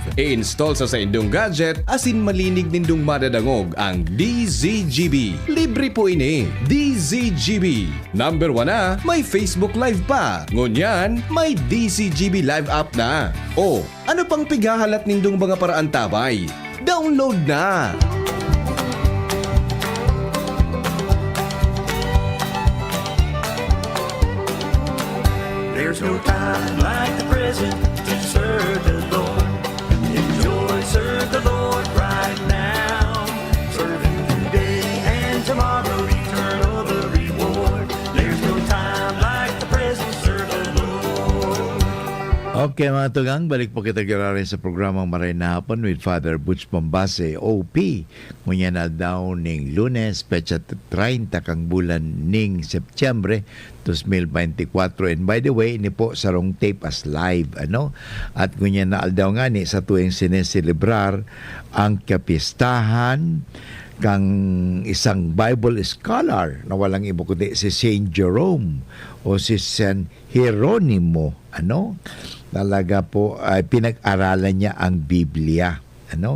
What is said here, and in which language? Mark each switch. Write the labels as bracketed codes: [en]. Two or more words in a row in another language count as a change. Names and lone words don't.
[bik] I-install sa saindong gadget asin malinig nindong madadangog ang DZGB. Libre po ini. DZGB. Number 1 na, may Facebook Live pa. Ngunyan, may DZGB Live app na. O, ano pang pighahalat nindong mga paraan tabay? Download na! [en] There's no time like the present to serve the Lord. Enjoy, serve the Lord right now. Serve Him today and tomorrow, eternal the reward. There's no time like the present, serve the Lord. [bik] Okay mga tugang, balik po kita rin sa programang Maray na Hapon with Father Butch Bombase, OP. Ngunya na daw ning Lunes, petsa 30 kang bulan ning Setyembre 2024. [en] And by the way, [bik] ini po sarong [en] tape as live, [bik] ano? At ngunya na daw nga ni sa tuwing sineselebrar ang kapistahan kang isang [en] Bible scholar [bik] na walang iba kundi si Saint Jerome o si San Hieronimo, ano? Talaga po ay pinag-aralan niya ang Biblia, ano?